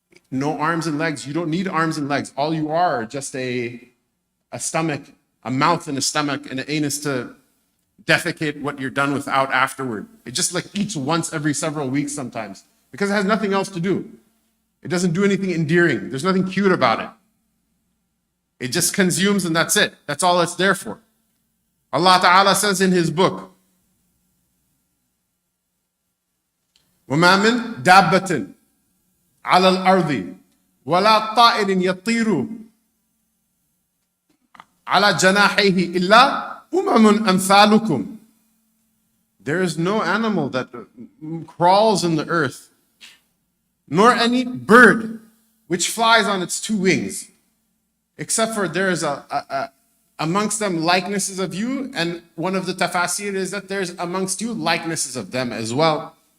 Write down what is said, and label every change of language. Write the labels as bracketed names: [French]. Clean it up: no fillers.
[English] No arms and legs. You don't need arms and legs. All you are just a stomach, a mouth and a stomach and an anus to defecate what you're done without afterward. It just like eats once every several weeks sometimes because it has nothing else to do. It doesn't do anything endearing. There's nothing cute about it. It just consumes and that's it. That's all it's there for. Allah Ta'ala says in His book, [Arabic] وَمَا مِن دَابَّةٍ عَلَى الْأَرْضِ وَلَا طَائِرٍ يَطِيرُ عَلَى جَنَاحَيْهِ إِلَّا أُمَمٌ أَمْثَالُكُمْ. [English] There is no animal that crawls in the earth, nor any bird which flies on its two wings, except for there is amongst them likenesses of you, and one of the tafasir is that there's amongst you likenesses of them as well.